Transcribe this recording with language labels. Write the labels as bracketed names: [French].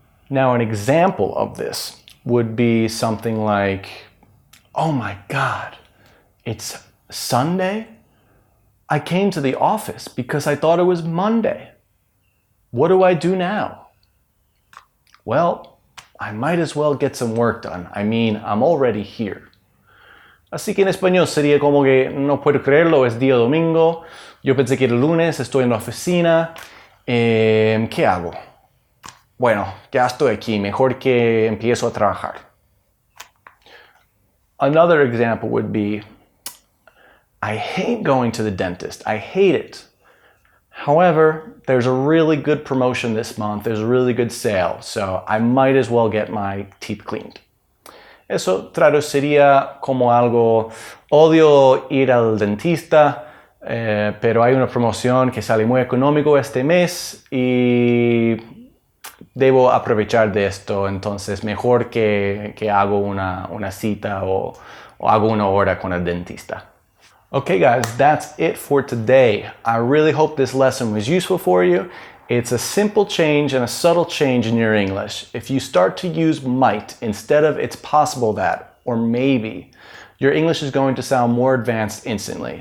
[English] Now, an example of this would be something like, oh my God, it's Sunday? I came to the office because I thought it was Monday. What do I do now? Well, I might as well get some work done. I mean, I'm already here. [Spanish] Así que en español sería como que no puedo creerlo, es día domingo. Yo pensé que era lunes, estoy en la oficina. ¿Qué hago? Bueno, ya estoy aquí, mejor que empiezo a trabajar. [English] Another example would be, I hate going to the dentist. I hate it. However, there's a really good promotion this month. There's a really good sale, so I might as well get my teeth cleaned. [Spanish] Eso traduciría como algo, odio ir al dentista, pero hay una promoción que sale muy económico este mes y debo aprovechar de esto, entonces mejor que hago una cita o hago una hora con el dentista. [English] Okay guys, that's it for today. I really hope this lesson was useful for you. It's a simple change and a subtle change in your English. If you start to use might instead of it's possible that, or maybe, your English is going to sound more advanced instantly.